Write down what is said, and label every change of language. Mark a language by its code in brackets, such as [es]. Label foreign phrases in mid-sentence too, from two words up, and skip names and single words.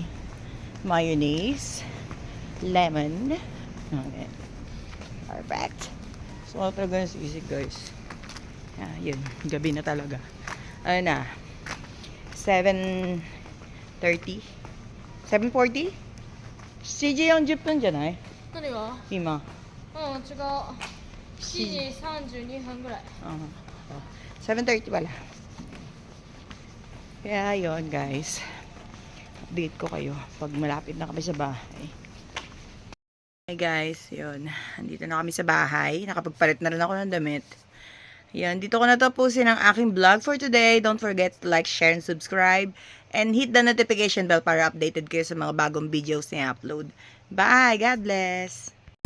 [en] Mayonnaise. Lemon. Okay. Perfect. [tl] So, ako talaga ng sisig, guys. Yun. Gabi na talaga. Ano na? 7:30? 7:40? CJ yung jeep nun dyan ay? [ja] 何が Ima. うん、違う。7時32分ぐらい。 [tl] 7:30 pala. Kaya yun guys. Update ko kayo pag malapit na kami sa bahay. [en] Hey guys, [tl] yun. Andito na kami sa bahay. Nakapagpalit na rin ako ng damit. Yan, dito ko na tapusin ang aking vlog [en] for today. Don't forget to like, share, and subscribe. And hit the notification bell [tl] para updated kayo sa mga bagong videos na i-upload. [en] Bye! God bless!